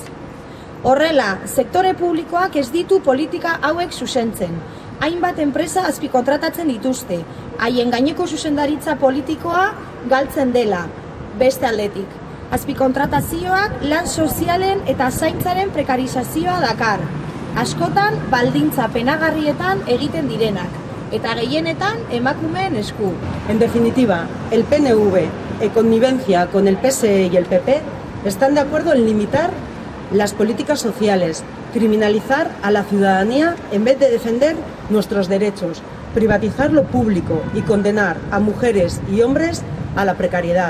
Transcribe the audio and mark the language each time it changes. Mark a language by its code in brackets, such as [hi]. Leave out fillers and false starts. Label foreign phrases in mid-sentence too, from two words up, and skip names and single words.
[eu] Horrela, sektore publikoak ez ditu politika hauek zuzentzen, hainbat enpresa azpikontratatzen dituzte, haien gaineko zuzendaritza politikoa galtzen dela, beste aldetik. Azpikontratazioak lan sozialen eta zaintzaren prekarizazioa dakar, askotan baldintza penagarrietan egiten direnak, eta gehienetan emakumeen esku. [es] En definitiva, el PNV, en connivencia con el PSE y el PP, están de acuerdo en limitar las políticas sociales, criminalizar a la ciudadanía en vez de defender nuestros derechos, privatizar lo público y condenar a mujeres y hombres a la precariedad.